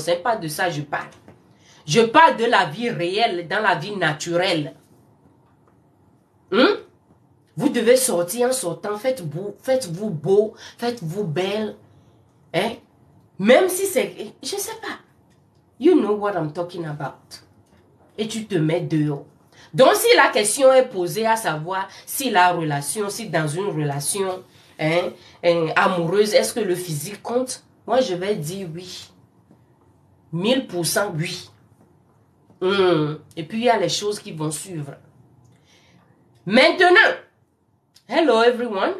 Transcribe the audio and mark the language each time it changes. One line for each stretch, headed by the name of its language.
French: Ce n'est pas de ça que je parle. Je parle de la vie réelle, dans la vie naturelle. Vous devez sortir en sortant. Faites-vous beau, faites-vous belle. Hein? Même si c'est... Je ne sais pas.
English: You know what I'm talking about.
French: Et tu te mets dehors. Donc, si la question est posée à savoir si la relation, si dans une relation amoureuse, est-ce que le physique compte? Moi, je vais dire oui. 1000% oui. Et puis, il y a les choses qui vont suivre. Maintenant,
English: hello everyone.